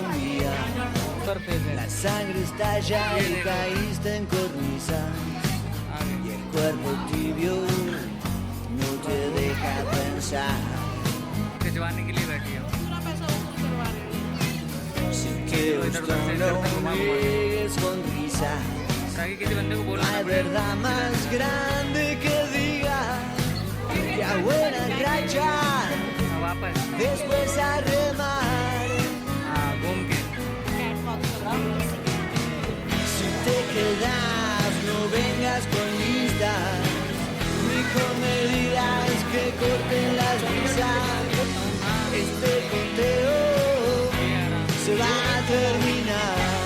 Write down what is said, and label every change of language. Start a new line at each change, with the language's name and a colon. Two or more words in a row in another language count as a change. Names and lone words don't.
Spanish: día, la sangre estalla y caíste en cornisa, y el cuerpo tibio no te deja pensar.
Hindi: खिंचवाने के लिए बैठी है
Spanish: Si te gustó, no niegues con risas.
Hindi: ताकि किसी बंदे को
Spanish: No
Hindi: बोलना
Spanish: hay verdad más grande que diga que a buena racha
Hindi: वापस
Spanish: después a remar.
Hindi: हाँ घूम के
Spanish: Si te quedas, no vengas con listas ni con medidas que corten las risas. Este conteo se va a terminar.